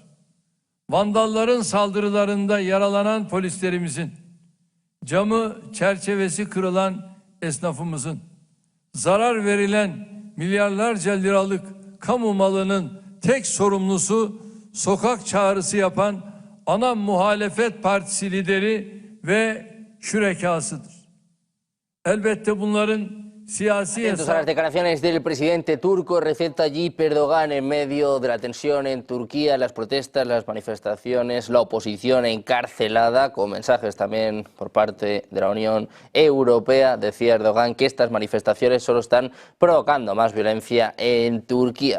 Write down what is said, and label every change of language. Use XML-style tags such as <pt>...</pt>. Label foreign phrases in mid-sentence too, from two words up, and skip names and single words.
<tr>Vandalların saldırılarında yaralanan polislerimizin, camı çerçevesi kırılan esnafımızın, zarar verilen milyarlarca liralık kamu malının tek sorumlusu sokak çağrısı yapan ana muhalefet partisi lideri ve şürekasıdır. Elbette bunların</tr> <es>Atentos a las declaraciones del presidente turco Recep Tayyip Erdogan en medio de la tensión en Turquía, las protestas, las manifestaciones, la oposición encarcelada, con mensajes también por parte de la Unión Europea. Decía Erdogan que estas manifestaciones solo están provocando más violencia en Turquía.</es>